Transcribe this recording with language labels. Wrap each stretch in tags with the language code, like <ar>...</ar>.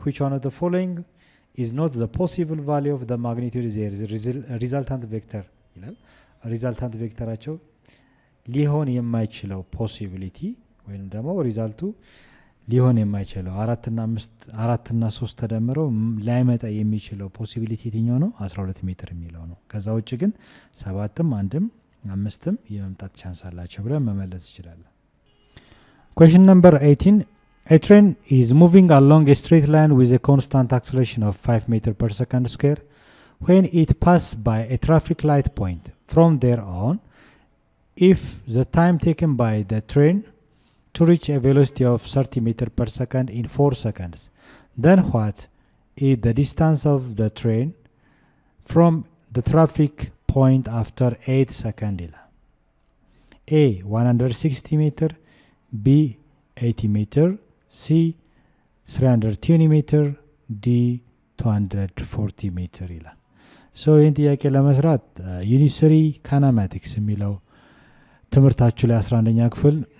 <en>which one of the following is not the possible value of the magnitude is resultant vector</en> <am>ይላል። ሪዛልታንት ቬክተራቸው ሊሆን የማይችለው ፖሲቢሊቲ ወይም ደግሞ ሪዛልቱ ሊሆን የማይችለው 4 እና 3 ተደምረው ላይመጣ የሚችለው ፖሲቢሊቲ የትኛው ነው? 12 ሜትር የሚለው ነው። ከዛ ውጭ ግን 7ም 1ም 5ም የመምጣት ቻንስ አላቸው ብለን መመለስ ይችላል።</am> <en>Question number 18. A train is moving along a straight line with a constant acceleration of 5 meters per second square. When it passes by a traffic light point, from there on, if the time taken by the train to reach a velocity of 30 meters per second in 4 seconds, then what is the distance of the train from the traffic point after 8 seconds? A 160 meter, B 80 meter, C 320 meter, D 240 meter</en> <am>ይላል። ሶ ይህን ጥያቄ ለመስራት ዩኒት 3 ካናማቲክስ የሚለው ትምህርታችሁ ላይ 11ኛ ክፍል</am>